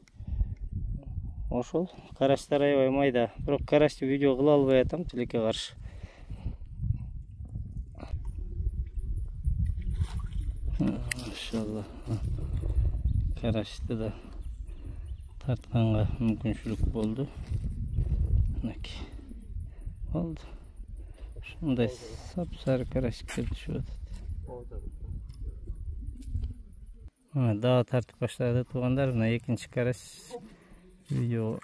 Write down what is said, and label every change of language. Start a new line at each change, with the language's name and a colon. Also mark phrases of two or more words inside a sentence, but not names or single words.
Kyrgyz: Ошол караштар аябай майда. Бирок карашты видео кыла албай атам, тилекке каршы.
Kazakh: Машалла. Карашты да тартқанға мүмкіншілік болды. Мінекей. Болды. Шындай сап-сары карасиктер түсіп жатады. Дағы тартып баштады туғандар. Мына екінші карась видео.